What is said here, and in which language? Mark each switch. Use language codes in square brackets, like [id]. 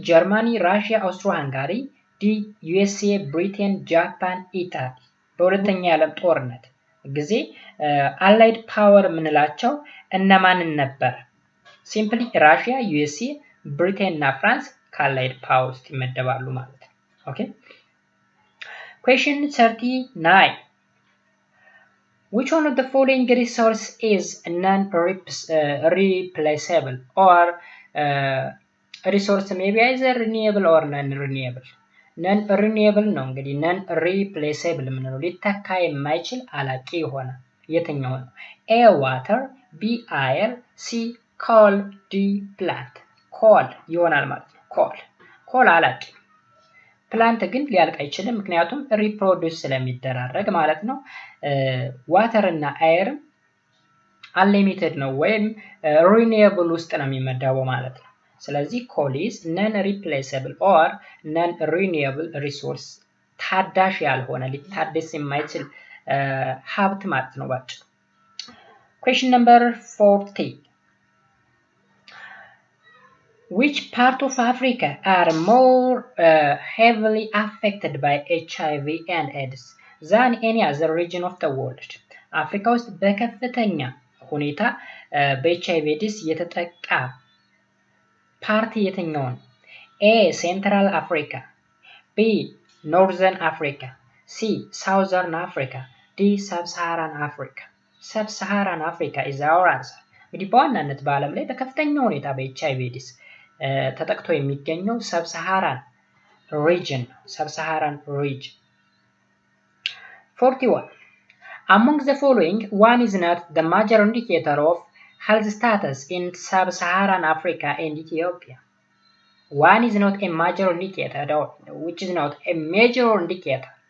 [en] Germany, Russia, Austro-Hungary, D. USA, Britain, Japan, Italy. [am] በሁለተኛ የዓለም ጦርነት ጊዜ አላይድ ፓወር የምንላቸው እነማንን ነበር? ሲምፕሊ ራሽያ፣ ዩኤስኤ፣ ብሪቴን እና ፍራንስ ከአላይድ ፓወር ውስጥ ይመደባሉ ማለት ነው። ኦኬ [en] Question 39. Which one of the following resource is non-replaceable or resource may be either renewable or non-renewable? [am] non-renewable ነው እንግዲህ non-replaceable የምንለው ሊተካ የማይችል አላቂ የሆነ የትኛው ነው? [en] A. water, B. air, C. coal, D. plant. [am] coal ይሆናል ማለት ነው። coal አላቂ ፕላንት ግን ሊያልቅ አይችልም ምክንያቱም ሪፕሮዲውስ ስለሚደራረግ ማለት ነው። ዋተር እና አየርም አንሊሚትድ ነው ወይም ሪኒዌብል ውስጥ ነው የሚመደበው ማለት ነው። ስለዚህ ኮል ኢዝ ነን ሪፕሌሰብል ኦር ነን ሪኒዌብል ሪሶርስ ታዳሽ ያልሆነ ሊታደስ የማይችል ሀብት ማለት ነው ባጭሩ። [en] Question number 40. Which part of Africa are more heavily affected by HIV and AIDS than any other region of the world? [am] አፍሪካ ውስጥ በከፍተኛ ሁኔታ በኤችአይቪ ኤድስ የተጠቃ ፓርቲ የትኛው ነው? [en] A. Central Africa, B. Northern Africa, C. Southern Africa, D. Sub-Saharan Africa. Sub-Saharan Africa is our answer. [am] እንግዲህ በዋናነት በዓለም ላይ በከፍተኛ ሁኔታ በኤችአይቪ ኤድስ ተጠቅቶ የሚገኘው ሰብሳሃራን ሪጅን 41. [en] Among the following, one is not the major indicator of health status in sub-Saharan Africa and Ethiopia. One is not a major indicator, which is not a major indicator.